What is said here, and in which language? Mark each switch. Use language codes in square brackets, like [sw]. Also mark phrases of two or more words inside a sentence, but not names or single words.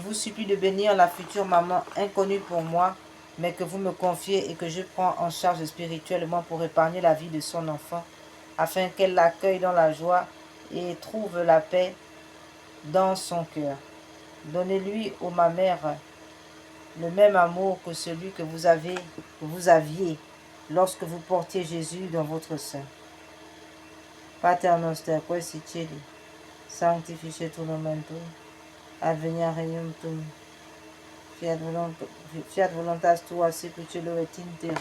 [fr] Je vous supplie de bénir la future maman inconnue pour moi, mais que vous me confiez et que je prends en charge spirituellement pour épargner la vie de son enfant, afin qu'elle l'accueille dans la joie et trouve la paix dans son cœur. Donnez-lui, ô ma mère, le même amour que celui que vous aviez lorsque vous portiez Jésus dans votre sein. [la] Pater noster, quae si celi, sanctificetur nomen tuum, adveniat regnum tuum, fiat voluntas tua sicut cielo et in terra.